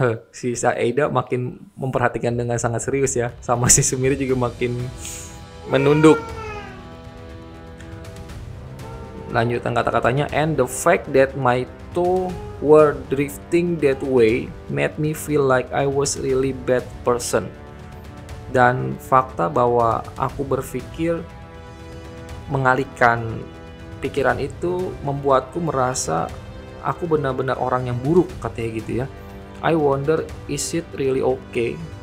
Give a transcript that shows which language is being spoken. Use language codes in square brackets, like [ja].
[id] Si Saeda makin memperhatikan dengan sangat serius ya, sama si Sumire juga makin menunduk. Lanjutan kata-katanya, [en] and the fact that my toe were drifting that way made me feel like I was really bad person. [id] Dan fakta bahwa aku berpikir mengalihkan pikiran itu membuatku merasa aku benar-benar orang yang buruk, katanya gitu ya. [en] I wonder, is it really okay?